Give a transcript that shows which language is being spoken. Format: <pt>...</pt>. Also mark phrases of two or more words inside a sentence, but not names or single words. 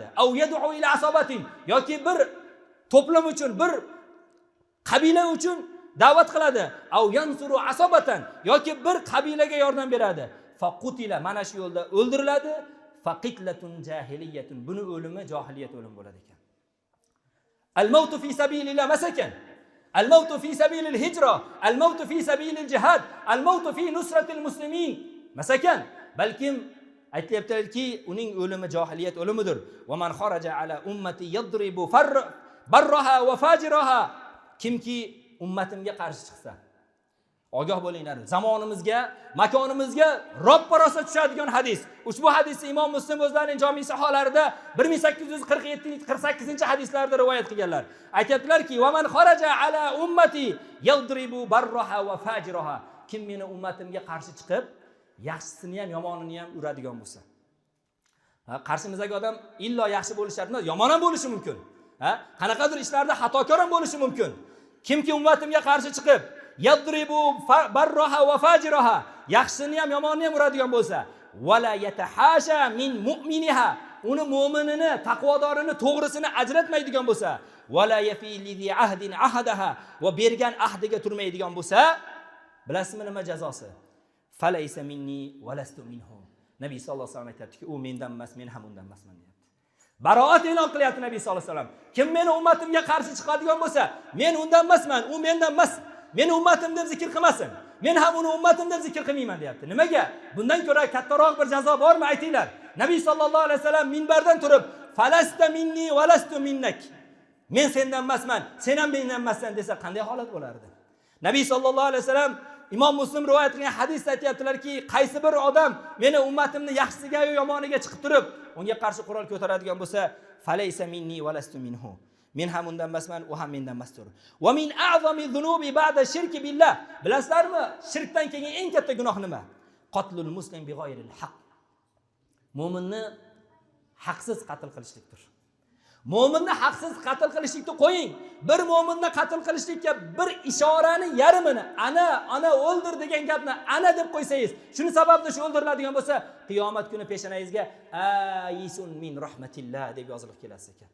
<ar>أو يدعو إلى عصبة,</ar> <uz>yoki bir to'plam uchun, bir qabila uchun da'vat qiladi.</uz> <ar>أو ينصر عصبة,</ar> <uz>yoki bir qabilaga yordam beradi. Faqutila, mana shu yo'lda o'ldiriladi.</uz> <ar>فقتلة جاهلية,</ar> <uz>buni o'limi jahiliyat o'limi bo'ladi ekan.</uz> <ar>الموت في سبيل الله ماسكن الموت في سبيل الهجرة الموت في سبيل الجهاد الموت في نصرة المسلمين ماسكن.</ar> <uz>Balkim aytayaptilarki, uning o'limi jahiliyat o'limidir.</uz> <ar>ومن خرج على أمتي يضرب برها وفاجرها,</ar> <uz>kimki ummatimga qarshi chiqsa, ogoh bo'linglar, zamonimizga, makonimizga roppa-rosa tushadigan hadis. Ushbu hadisni Imom Muslim o'zlarining jami saholarida 1847-48-hadislarda rivoyat qilganlar.</uz> <ar>Aytibdilarki: "ومن خرج على أمتي يضرب برها وفاجرها."</ar> <uz>Kim meni ummatimga qarshi chiqib, yaxshisini ham, yomonini ham uradigan bo'lsa. Qarshimizdagi odam illo yaxshi bo'lishi shart emas, yomon ham bo'lishi mumkin. Qanaqadir ishlarda xatokor ham bo'lishi mumkin. Kimki ummatimga qarshi chiqib,</uz> <ar>يضرب برها وفاجرها,</ar> <uz>yaxshisini ham yomonini ham uradigan bo'lsa,</uz> <ar>ولا يتحاشى من مؤمنها,</ar> <uz>uni mu'minini, taqvodorini, to'g'risini ajratmaydigan bo'lsa,</uz> <ar>ولا يفي لعهد عاهده,</ar> <uz>va bergan ahdiga turmaydigan bo'lsa, bilasizmi nima jazosi?</uz> <ar>فليس مني ولست منه.</ar> <uz>Nabiy</uz> <ar>صلى الله عليه وسلم</ar> <uz>aytibdiki, u mendan emas, men ham undan emasman deyapti. Baroat e'lon qilyapti Nabiy</uz> <ar>صلى الله عليه وسلم.</ar> <uz>Kim meni ummatimga qarshi chiqadigan bo'lsa, men undan emasman, u mendan emas. Meni ummatim deb zikr qilmasin. Men ham uni ummatim deb zikr qilmayman deyapti. Nimaga? Bundan ko'ra kattaroq bir jazo bormi aytinglar? Nabiy</uz> <ar>صلى الله عليه وسلم</ar> <uz>minbardan turib,</uz> <ar>"فلست مني ولست منك."</ar> <uz>Men sendan emasman, sen ham mendan emassan desa qanday holat bo'lardi? Nabiy</uz> <ar>صلى الله عليه وسلم</ar> <uz>Imom Muslim rivoyat qilgan hadisda aytibdilarki, qaysi bir odam meni ummatimni yaxshisiga yo yomoniga chiqib turib, unga qarshi qurol ko'taradigan bo'lsa,</uz> <ar>"فليس مني ولست منه."</ar> <uz>Men ham undan emasman, u ham mendan emasdir.</uz> <ar>ومن أعظم الذنوب بعد الشرك بالله.</ar> <uz>Bilasizlarmi, shirkdan keyin eng katta gunoh nima?</uz> <ar>قتل المسلم بغير حق.</ar> <uz>Mo'minni haqsiz qatl qilishlikdir. Mo'minni haqsiz qatl qilishlikni qo'ying. Bir mo'minni qatl qilishlikka bir ishorani yarmini, ana o'ldir degan gapni ana deb qo'ysangiz, shuni sababli shu o'ldiriladigan bo'lsa, qiyomat kuni peshonangizga</uz> <ar>آيس من رحمة الله</ar> <uz>deb yozilib kelasiz ekan.</uz>